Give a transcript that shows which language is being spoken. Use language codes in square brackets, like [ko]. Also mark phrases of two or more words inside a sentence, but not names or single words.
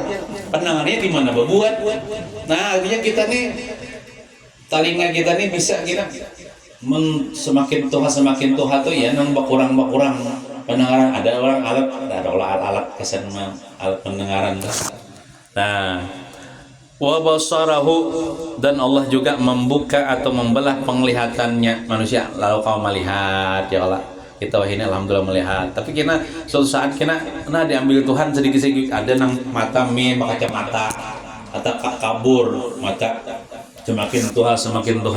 [bjn] Pandangannya di mana babuat. Nah, artinya kita nih telinga kita nih bisa kita semakin tuha tuh ya nang bakurang pendengaran. [id] Ada orang alat kesan alat pendengaran. Nah, [ar] وبصره [id] dan Allah juga membuka atau membelah penglihatannya manusia. Lalu kau melihat ya Allah. Kita ini alhamdulillah melihat. Tapi kita suatu saat kita diambil Tuhan sedikit-sedikit. [bjn] Ada nang mata kacamata atau kabur mata semakin tuha.